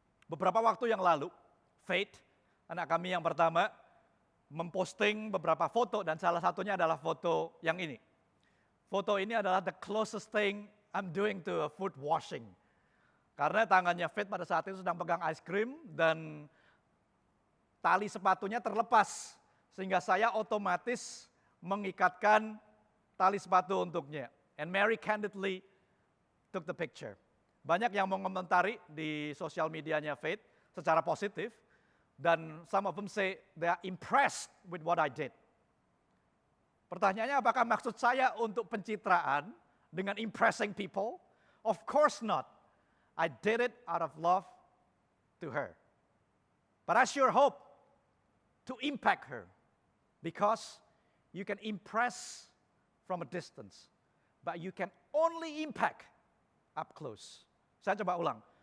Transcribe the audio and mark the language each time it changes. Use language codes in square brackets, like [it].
[id] Beberapa waktu yang lalu, Faith, anak kami yang pertama, memposting beberapa foto dan salah satunya adalah foto yang ini. Foto ini adalah [en] the closest thing I'm doing to a foot washing. [id] Karena tangannya Faith pada saat itu sedang pegang ice cream dan tali sepatunya terlepas. Sehingga saya otomatis mengikatkan tali sepatu untuknya. [en] And Mary candidly took the picture. [id] Banyak yang mengomentari di sosial medianya Faith secara positif. Dan [en] some of them say they are impressed with what I did. [id] Pertanyaannya apakah maksud saya untuk pencitraan dengan [en] impressing people? Of course not. I did it out of love to her. But I sure hope to impact her. Because you can impress from a distance. But you can only impact up close. [id] Saya coba ulang.